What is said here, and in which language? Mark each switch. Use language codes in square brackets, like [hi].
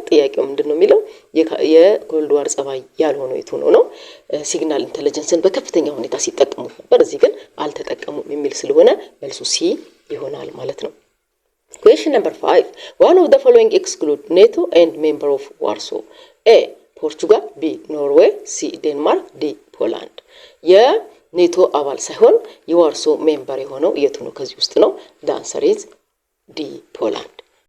[am] ጥያቄው ምንድነው የሚለው የኮልድ ዋር ጸባይ ያልሆነው የቱ ነው? ሲግናል ኢንተለጀንስን በከፍተኛ ሁኔታ ሲጠቀሙ ነበር፣ እዚህ ግን አልተጠቀሙም የሚል ስለሆነ መልሱ ሲ ይሆናል ማለት ነው። [en] Question number 5. One of the following exclude NATO and member of Warsaw. A. Portugal. B. Norway. C. Denmark. D. Poland. [am] የኔቶ አባል ሳይሆን የዋርሶ ሜምበር የሆነው የቱ ነው ከዚህ ውስጥ ነው? [en] The answer is D. Poland.